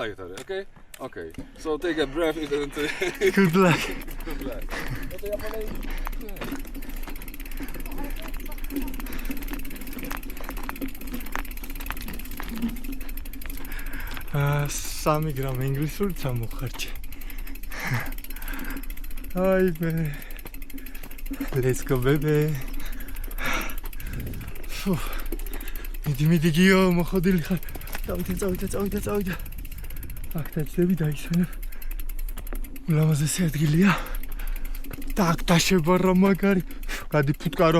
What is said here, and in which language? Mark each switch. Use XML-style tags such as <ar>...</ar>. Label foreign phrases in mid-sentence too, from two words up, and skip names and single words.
<en>lighter. Okay, okay. So take a breath and good luck good luck.</en> <ka>Sami gram ინგლისურიც ამოხარჭე.</ka> <en>Ay be. Let's go baby.</en> <ka>მიდი გიო მოხოდილი ხარ. წავიდე. აქ დაჭდები დაისვენებ. ულამაზესი ადგილია. Так, დაშება მაგარი. გადი ფუტკარო.</ka>